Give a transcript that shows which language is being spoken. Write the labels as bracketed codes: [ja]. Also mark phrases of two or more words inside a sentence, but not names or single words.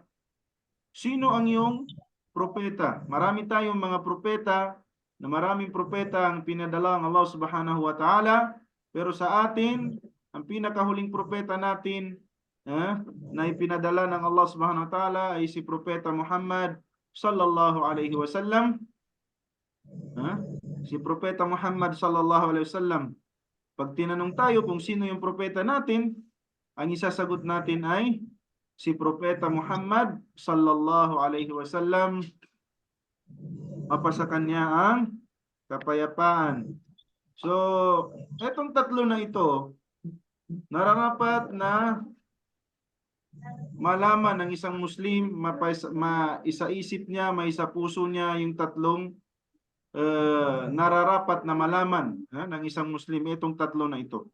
[tl] Sino ang iyong propeta? Marami tayong mga propeta, na maraming propeta ang pinadala ng Allah [ar] سبحانه وتعالى, [tl] pero sa atin, ang pinakahuling propeta natin na ipinadala ng Allah [ar] سبحانه وتعالى [tl] ay si Propeta Muhammad [ar] صلى الله عليه وسلم. [tl] Si Propeta Muhammad [ar] صلى الله عليه وسلم. [tl] Pag tinanong tayo kung sino yung propeta natin, ang isasagot natin ay si Propeta Muhammad [ar] صلى الله عليه وسلم. [tl] Mapasa kanya ang kapayapaan. So, etong tatlo na ito, nararapat na malaman ng isang Muslim, maisaisip niya, maisapuso niya yung tatlong nararapat na malaman ng isang Muslim, itong tatlo na ito.